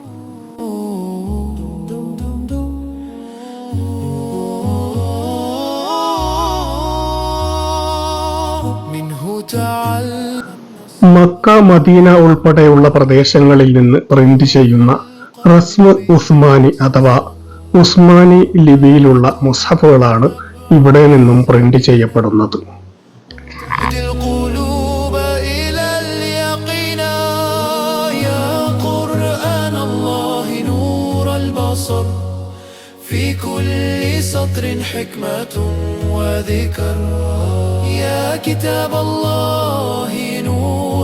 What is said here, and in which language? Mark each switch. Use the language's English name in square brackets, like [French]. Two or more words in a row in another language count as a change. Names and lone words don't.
[Malayalam] മക്ക, മദീന ഉൾപ്പെടെയുള്ള പ്രദേശങ്ങളിൽ നിന്ന് പ്രിന്റ് ചെയ്യുന്ന [Arabic] رسم عثماني [Malayalam] അഥവാ ഉസ്മാനി ലിപിയിലുള്ള മുസ്ഹഫുകളാണ് ഇവിടെ നിന്നും പ്രിന്റ് ചെയ്യപ്പെടുന്നത്. [Arabic] في كل سطر حكمة وذكر يا كتاب الله نور